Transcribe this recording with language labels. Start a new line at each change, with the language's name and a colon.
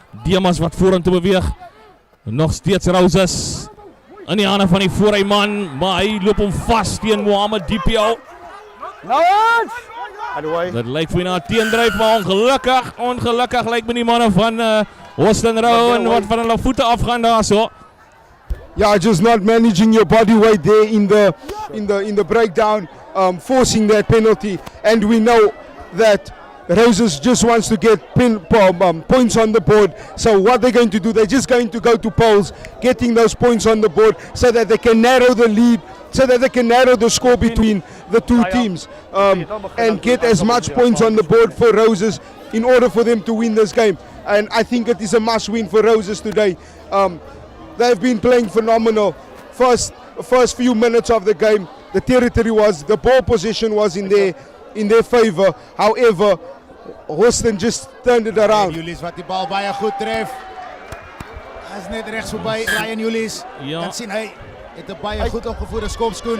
Afrikaans: Demas wat vorentoe beweeg. Nog steeds Roses in die hande van die voorryman, maar hy loop hom vas teen Mohammed DPO. Dit lyk vir na 'n teendryf, maar ongelukkig lyk met die manne van Hawston Row en wat van hulle voete afgaan daar so.
English: Yeah, just not managing your body weight there in the breakdown, forcing that penalty, and we know that Roses just wants to get points on the board. So what they're going to do, they're just going to go to polls, getting those points on the board so that they can narrow the lead, so that they can narrow the score between the two teams, and get as much points on the board for Roses in order for them to win this game. and I think it is a must win for Roses today. They've been playing phenomenal. First few minutes of the game, the ball position was in their favor. However, Hawston just turned it around.
Afrikaans: Julius wat die bal baie goed tref. Hy is net regs verby Ryan Julius. Ja. Kan sien hy het 'n baie goed opgevoerde skopskoen.